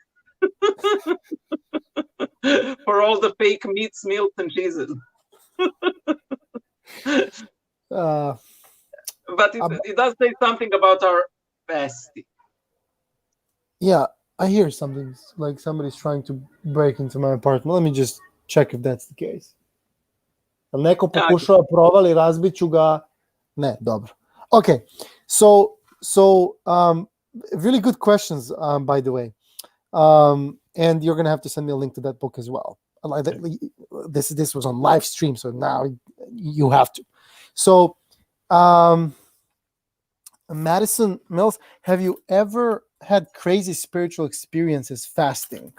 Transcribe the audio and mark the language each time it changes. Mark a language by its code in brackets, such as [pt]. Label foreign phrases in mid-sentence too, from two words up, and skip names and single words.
[en] For all the fake meats, milk, and cheeses. But it does say something about our fasting. Yeah, I hear something like somebody's trying to break into my apartment. Let me just check if that's the case. [sr] Jel neko pokušava provali, razbiću ga. Ne, dobro. [en] Okay, so really good questions, by the way. And you're gonna have to send me a link to that book as well. This was on Livestream, so now you have to. So, Madison Mills, have you ever had crazy spiritual experiences fasting?